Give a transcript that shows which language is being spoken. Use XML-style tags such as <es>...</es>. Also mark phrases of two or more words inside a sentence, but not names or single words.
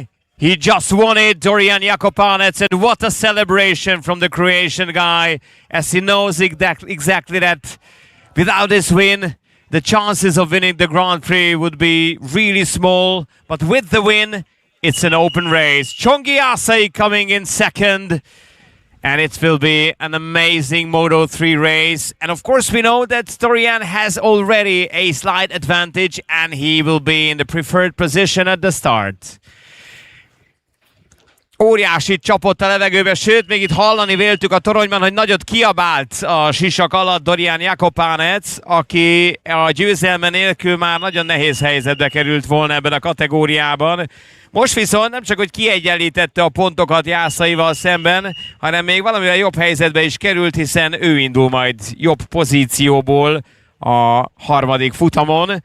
<en>He just won it, Dorian Jakopanet, and what a celebration from the Croatian guy, as he knows exactly that without this win, the chances of winning the Grand Prix would be really small, but with the win, it's an open race. Csongi coming in second, and it will be an amazing Moto3 race. And of course, we know that Dorian has already a slight advantage, and he will be in the preferred position at the start.</en> <hu>Óriásit csapott a levegőbe, sőt, még itt hallani véltük a toronyban, hogy nagyot kiabált a sisak alatt Dorian Jakobánec, aki a győzelme nélkül már nagyon nehéz helyzetbe került volna ebben a kategóriában. Most viszont nem csak, hogy kiegyenlítette a pontokat Jászaival szemben, hanem még valamivel jobb helyzetbe is került, hiszen ő indul majd jobb pozícióból a harmadik futamon.</hu>